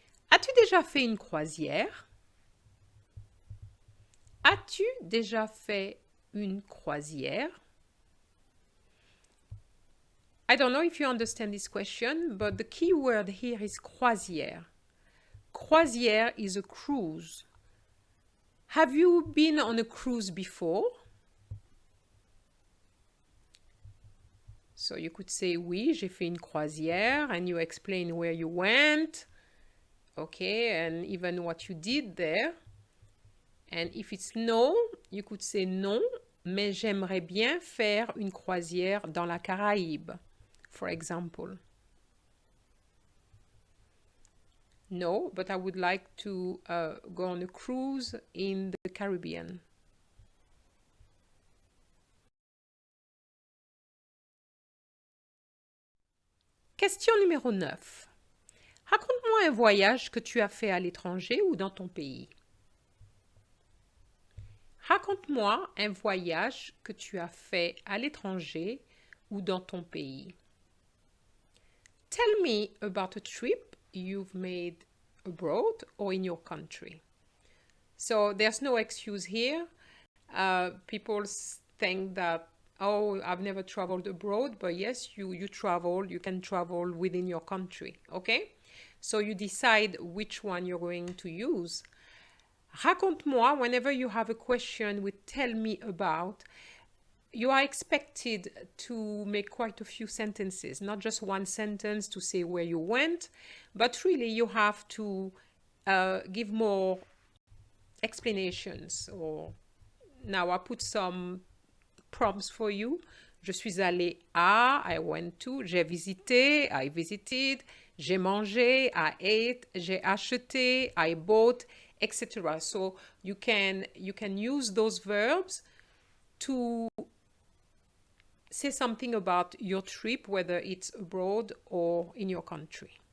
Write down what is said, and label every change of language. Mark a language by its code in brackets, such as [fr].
[fr] As-tu déjà fait une croisière? As-tu déjà fait une croisière? [en] I don't know if you understand this question, but the key word here is croisière. Croisière is a cruise. Have you been on a cruise before? So you could say, [fr] oui, j'ai fait une croisière, [en] and you explain where you went, okay, and even what you did there. And if it's no, you could say [fr] non, mais j'aimerais bien faire une croisière dans la Caraïbe, [en] for example. No, but I would like to go on a cruise in the Caribbean. [fr] Question numéro 9. Raconte-moi un voyage que tu as fait à l'étranger ou dans ton pays. Raconte-moi un voyage que tu as fait à l'étranger ou dans ton pays. [en] Tell me about a trip you've made abroad or in your country. So there's no excuse here. People think that, oh, I've never traveled abroad, but yes, you travel, you can travel within your country, okay? So you decide which one you're going to use. [fr] Raconte-moi, [en] whenever you have a question with tell me about, you are expected to make quite a few sentences, not just one sentence to say where you went, but really you have to give more explanations. Or now I put some prompts for you. [fr] Je suis allée à, [en] I went to, [fr] j'ai visité, [en] I visited, [fr] j'ai mangé, [en] I ate, [fr] j'ai acheté, [en] I bought, [fr] etc. [en] So you can use those verbs to say something about your trip, whether it's abroad or in your country.